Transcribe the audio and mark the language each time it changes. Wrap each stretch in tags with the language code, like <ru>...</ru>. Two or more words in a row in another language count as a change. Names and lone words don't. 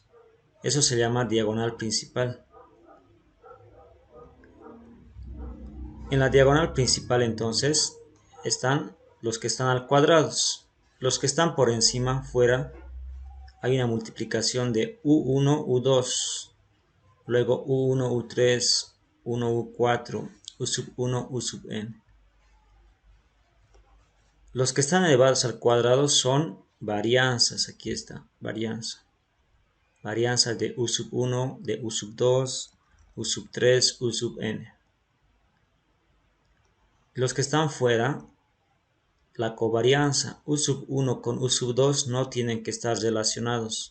<es>Eso se llama diagonal principal. En la diagonal principal entonces están los que están al cuadrado. Los que están por encima, fuera, hay una multiplicación de U1, U2. Luego U1, U3, 1, U4, U sub 1, U sub n. Los que están elevados al cuadrado son varianzas. Aquí está, varianza. Varianza de U sub 1, de U sub 2, U sub 3, U sub n. Los que están fuera, la covarianza U sub 1 con U sub 2 no tienen que estar relacionados.</es>